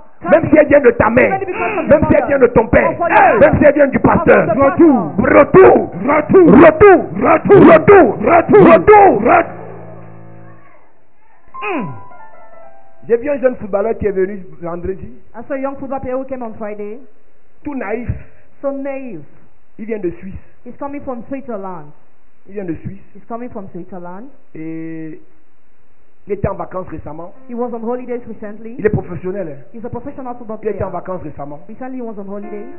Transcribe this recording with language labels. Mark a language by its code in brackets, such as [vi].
[fr] Même si elle vient de ta mère, même si elle vient de ton père, même si elle vient du pasteur. Retour, retour, retour, retour, retour, retour, retour, retour. J'ai vu un jeune footballeur qui est venu vendredi, [en] I saw a young football player who came on Friday, [fr] tout naïf. [en] so naive. [fr] Il vient de Suisse. [en] He's coming from Switzerland. [fr] Il vient de Suisse. [en] He's coming from Switzerland. [fr] Et il était en vacances récemment. [en] He was on holidays recently. [fr] Il est professionnel. Hein. [en] He's a professional football [fr] Il était en [en] player. [fr] vacances récemment. [en] Recently he was on holidays,